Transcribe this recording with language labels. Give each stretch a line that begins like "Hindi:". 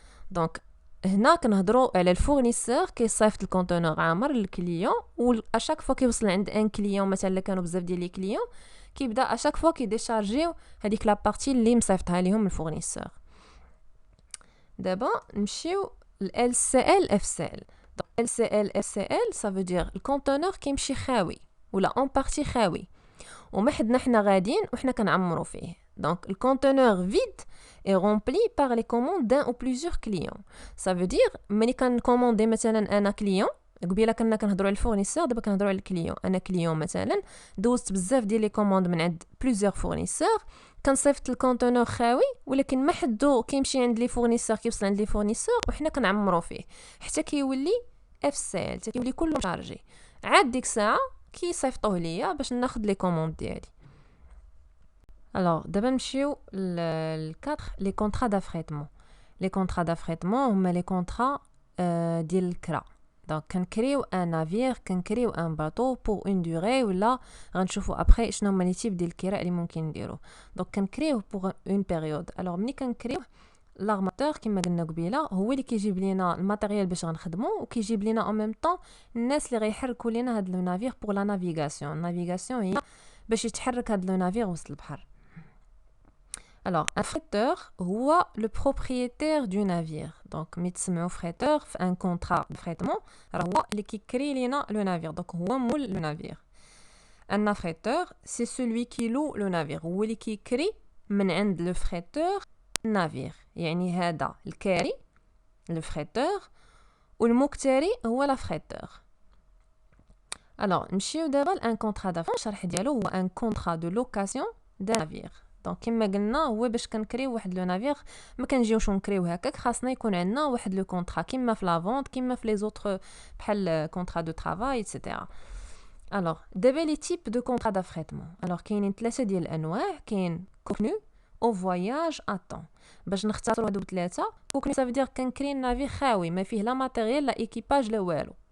Arabic: دونك هنا كنهضروا على الفورنيسور كيصيفط الكونتينر عامر للكليون، و اشاك فوا كيوصل عند ان كليون مثلا كانوا بزاف ديال لي كليون كيبدا اشاك فوا كيديشارجيو هذيك لا بارتي اللي مصيفطها ليهم الفورنيسور. دابا نمشيو ل LCL FCL. دونك LCL FCL ça veut dire الكونتينر كيمشي خاوي ولا اون بارتي خاوي وما حدنا حنا غاديين وحنا كنعمروا فيه.
French: دونك الكونتينر فيد est rempli par les commandes d'un ou plusieurs clients.
Arabic: Ça veut dire ملي كنكوموندي مثلا انا كليون، قبيله كنا كنهضروا على الفورنيسور دابا كنهضروا على الكليون. انا كليون مثلا دوزت بزاف ديال لي كوموند من عند بليزيور فورنيسور، كنصيفط الكونتينر خاوي ولكن ما حدو كيمشي عند لي فورنيسور كيوصل عند لي فورنيسور وحنا كنعمروا فيه حتى كيولي FCL، حتى كيولي كله شارجي. عاد ديك الساعه كيصيفطوه ليا باش ناخذ لي كوموند ديالي.
French: Alors, d'abord, نمشيو ل4 les contrats d'affrètement. Les contrats d'affrètement هما les contrats ديال الكرا.
Arabic: دونك كنكريو ان نافير، كنكريو ان باطو pour une durée، ولا غنشوفوا ابري شنو هما لي تيب ديال الكراء اللي ممكن نديرو.
French: دونك كنكريو pour une période.
Arabic: alors ملي كنكريو لارماتور كما قلنا قبيله هو اللي كيجيب لينا الماتيريال باش غنخدمو وكيجيب لينا en même temps الناس اللي غيحركوا لينا هاد لو نافير pour la navigation. النافيغاسيون هي باش يتحرك هاد لو نافير وسط البحر.
French: Alors, un fretteur هو le propriétaire du navire. Donc, ميتسمعوا fretteur في un contrat de frettement راه هو اللي كيكري لينا le navire. Donc, هو مول le navire. Un affréteur, c'est celui qui loue le navire.
Arabic: هو اللي كيكري من عند le fretteur navire. يعني هذا الكاري le fretteur والمكتري هو la fretteur.
French: Alors, نمشيو دابا ل un contrat d'affrètement. الشرح ديالو هو un contrat de location d'un navire.
Arabic: دونك كما قلنا هو باش كنكريو واحد لو نافير ما كنجيوش نكريو هكاك، خاصنا يكون عندنا واحد لو كونطرا كما في لا فونت كما في لي زوتر بحال كونطرا دو طرافاي ايتترا. الوغ دابا لي تيب دو كونطرا دافريتمون. الوغ كاينين 3 ديال الانواع. كاين كوكنو او فواياج ا طون. باش نختاروا هادو ثلاثه، كوكنو سافو دير كنكري نافير خاوي ما فيه لا ماتيريال لا ايكيباج لا والو.